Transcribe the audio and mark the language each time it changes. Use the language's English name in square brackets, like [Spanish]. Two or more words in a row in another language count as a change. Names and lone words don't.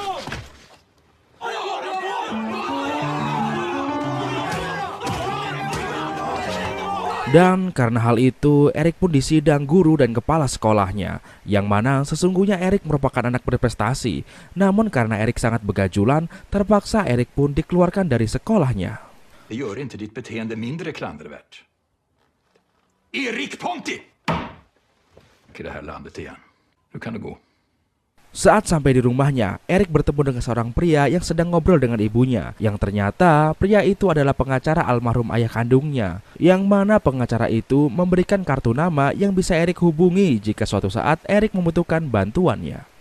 [Indonesian] Dan karena hal itu, Erik pun disidang guru dan kepala sekolahnya, yang mana sesungguhnya Erik merupakan anak berprestasi. Namun karena Erik sangat begajulan, terpaksa Erik pun dikeluarkan dari sekolahnya. [Swedish] Det gör inte ditt beteende mindre klandervärt. Erik Ponti! Till det här landet igen. Nu kan du gå. [Indonesian] Saat sampai di rumahnya, Erik bertemu dengan seorang pria yang sedang ngobrol dengan ibunya. Yang ternyata pria itu adalah pengacara almarhum ayah kandungnya. Yang mana pengacara itu memberikan kartu nama yang bisa Erik hubungi jika suatu saat Erik membutuhkan bantuannya.